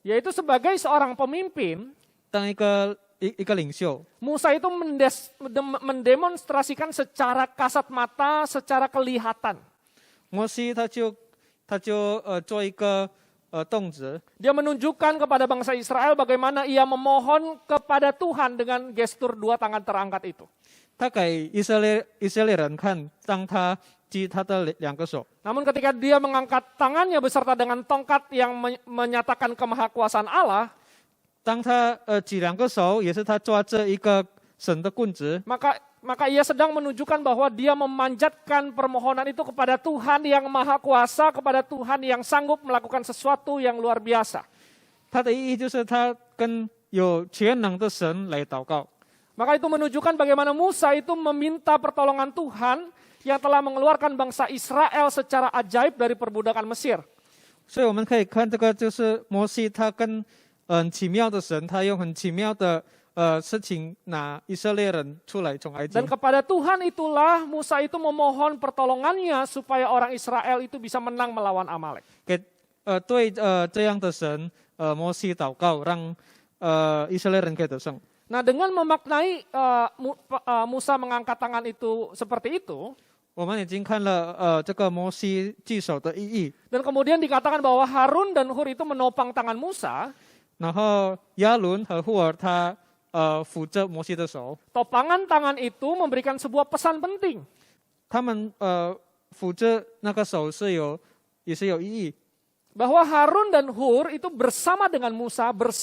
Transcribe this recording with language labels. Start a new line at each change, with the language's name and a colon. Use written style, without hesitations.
Indonesian: Yaitu sebagai seorang pemimpin,
Chinese: 当一个领袖，
Indonesian: Musa itu mendemonstrasikan secara kasat mata, secara kelihatan.
Chinese: 摩西他就做一个动词，
Indonesian: Dia menunjukkan kepada bangsa Israel bagaimana ia memohon kepada Tuhan dengan gestur dua tangan terangkat itu.
Chinese: 他给以色列人看，让他举他的两个手。
Indonesian: Namun ketika dia mengangkat tangannya beserta dengan tongkat yang menyatakan kemahakuasaan Allah,
Chinese: 当他举两个手，也是他抓着一个神的棍子，
Indonesian: maka ia sedang menunjukkan bahwa dia memanjatkan permohonan itu kepada Tuhan yang maha kuasa, kepada Tuhan yang sanggup melakukan sesuatu yang luar biasa.
Chinese: 他的意义就是他跟有全能的神来祷告。
Indonesian: Maka itu menunjukkan bagaimana Musa itu meminta pertolongan Tuhan yang telah mengeluarkan bangsa Israel secara ajaib dari perbudakan Mesir.
Chinese: 所以我们可以看这个，就是摩西他跟很奇妙的神，他用很奇妙的事情拿以色列人出来从埃及
Indonesian: Dan。 kepada Tuhan itulah Musa itu memohon pertolongannya supaya orang Israel itu bisa menang melawan Amalek.
Chinese: 对这样的神，摩西祷告，让以色列人可以得胜。
Indonesian: Nah, dengan memaknai Musa mengangkat tangan itu seperti itu,
Chinese: 我们已经看了这个摩西举手的意义，
Indonesian: dan kemudian dikatakan bahwa Harun dan Hur itu menopang tangan Musa,
Chinese: 然后亚伦和户尔他扶着摩西的手，
Indonesian: topangan tangan itu memberikan sebuah pesan penting.
Chinese: 他们扶着那个手也是有意义，
Indonesian: Bahwa Harun dan Hur itu bersama dengan Musa,